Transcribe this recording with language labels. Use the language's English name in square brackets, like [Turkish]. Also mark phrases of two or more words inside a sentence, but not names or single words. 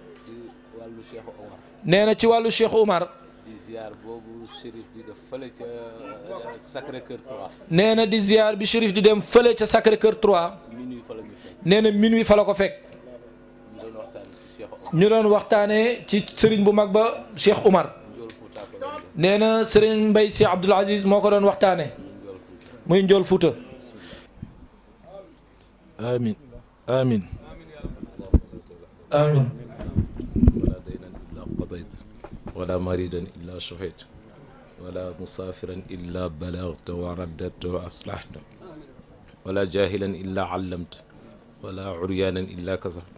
[Wolof] nee na ci wàllu Cheikh Oumar. nee na di ziar bi Chérif di dem fële ca Sacré Cœur 3. nee na minuit fa la ko fekk. ñu doon waxtaanee ci sëriñ bu mag ba Cheikh Oumar. nee na sëriñ Mbaye Sy Abdoul Aziz moo ko doon waxtaanee. muy Njool Fuuta. [Arabic] آمين آمين آمين ولا دينا إلا قضيت ولا مريدا إلا شفيت ولا مسافرا إلا بلغت ورددت وأصلحت ولا جاهلا إلا علمت ولا عريانا إلا كسفت